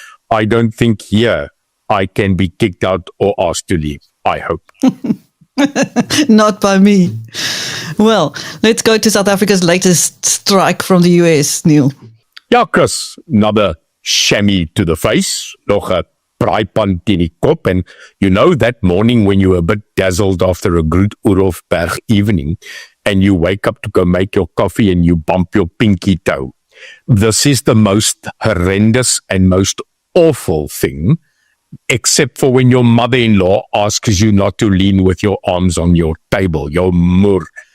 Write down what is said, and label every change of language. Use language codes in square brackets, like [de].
[en] I don't think here I can be kicked out or asked to leave. I hope. Not by me. Well, let's go to South Africa's latest strike from the US, Neil. Yeah, Chris, another chamois to the face. [af] Nog 'n braaipan teen die kop. [en] And that morning when you were a bit dazzled after a good Urofberg evening and you wake up to go make your coffee and you bump your pinky toe. This is the most horrendous and most awful thing, except for when your mother-in-law asks you not to lean with your arms on your table, your moer.